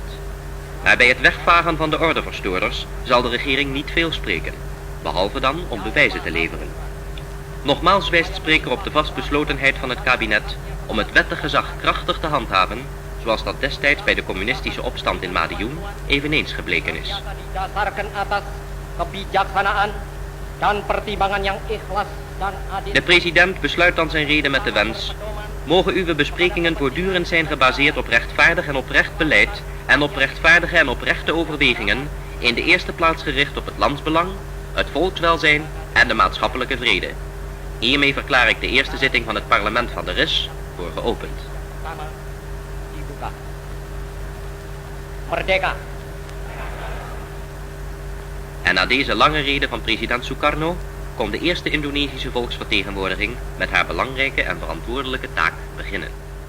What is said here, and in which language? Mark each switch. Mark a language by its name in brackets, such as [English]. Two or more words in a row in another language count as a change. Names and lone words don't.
[Dutch] Maar bij het wegvagen van de ordeverstoorders zal de regering niet veel spreken, behalve dan om bewijzen te leveren. Nogmaals wijst spreker op de vastbeslotenheid van het kabinet om het wettig gezag krachtig te handhaven, zoals dat destijds bij de communistische opstand in Madiun eveneens gebleken is. [Indonesian] Didasarkan atas kebijaksanaan dan pertimbangan yang ikhlas dan adil. [Dutch] De president besluit dan zijn rede met de wens: mogen uw besprekingen voortdurend zijn gebaseerd op rechtvaardig en oprecht beleid en op rechtvaardige en oprechte overwegingen, in de eerste plaats gericht op het landsbelang, het volkswelzijn en de maatschappelijke vrede. Hiermee verklaar ik de eerste zitting van het parlement van de RIS voor geopend. [Indonesian] Sama dibuka. Merdeka. [Dutch] En na deze lange rede van president Sukarno kon de eerste Indonesische volksvertegenwoordiging met haar belangrijke en verantwoordelijke taak beginnen.